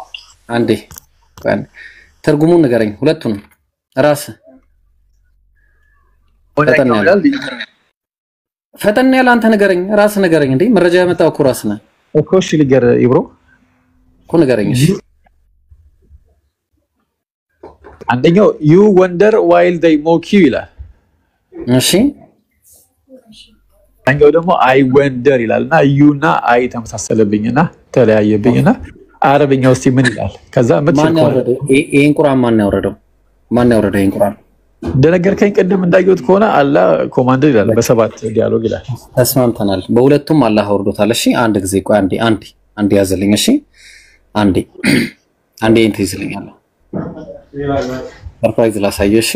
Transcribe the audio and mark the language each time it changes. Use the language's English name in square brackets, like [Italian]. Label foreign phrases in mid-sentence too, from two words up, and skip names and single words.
[Amharic] አንዴ ትርጉሙን ንገረኝ። ሁለቱንም ራስህ ፈጠን ያለ አንተ ንገረኝ። ራስህ ንገረኝ። እንዴ መረጃ ያመጣው እኮ ራስህ ነህ እኮ። እሺ ልገር ኢብሮ እኮ ንገረኝ። እሺ አንደኛው [English] you wonder while they mock you [Amharic] ይላል። እሺ አንደኛው ደግሞ [English] I wonder [Amharic] ይላልና you እና I ተመሳሰለብኝና ተለያየብኝና አረብኛው እስቲ ምን ይላል? ከዛ ይሄን ቁርአን ማን ያወረደው? ይሄን ቁርአን እንደነገርከኝ ቅድም እንዳየሁት ከሆነ አላህ ኮማንድ ይላል። በሰባት ዲያሎግ ይላል። ተስማምተናል። በሁለቱም አላህ አወርዶታል። እሺ አንድ ጊዜ ቆይ አንዴ ያዘልኝ። እሺ አንዴ እንትን ይዝልኛል። ሰርፕራይዝ ላሳየህ። እሺ